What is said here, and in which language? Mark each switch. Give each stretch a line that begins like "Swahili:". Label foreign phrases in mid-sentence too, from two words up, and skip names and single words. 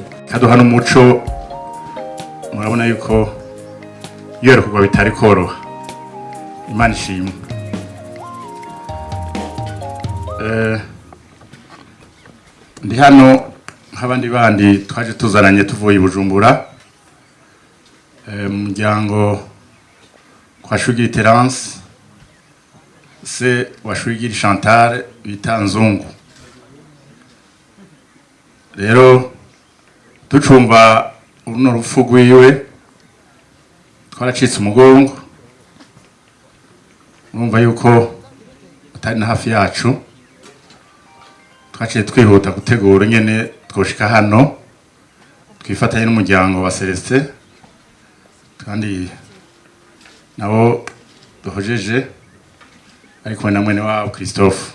Rundi: Kaduha n'umuco, murabona yuko iyo kugwa bitari koroha. Imana ishimwe. Ndi hano nk'abandi bandi twaje tuzaranye tuvuye i Bujumbura mu muryango kwa Shwiriri Terence se wa Shwiriri Chantali bita Nzungu. Rero tucumva uruno rupfu rwiwe twaracitse umugongo, urumva yuko utari na hafi yacu, twaciye twihuta gutegura nyene twoshika hano twifatanye n'umuryango wa Celestin kandi nabo duhojeje ariko na mwene wabo Christophe.